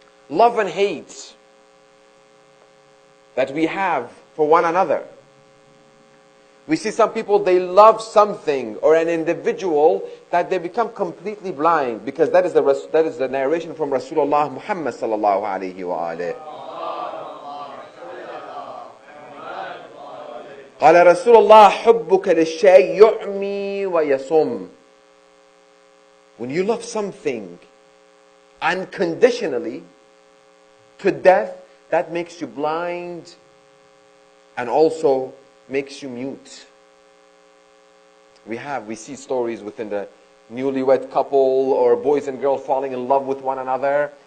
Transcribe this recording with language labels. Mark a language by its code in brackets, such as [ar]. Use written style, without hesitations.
[en] Love and hate that we have for one another. We see some people, they love something or an individual that they become completely blind, because that is the narration from Rasulullah Muhammad sallallahu alayhi wa alayhi. [ar] قال رسول الله حبك للشيء يعمي ويصم. [en] When you love something unconditionally to death, that makes you blind and also makes you mute. We see stories within the newlywed couple or boys and girls falling in love with one another.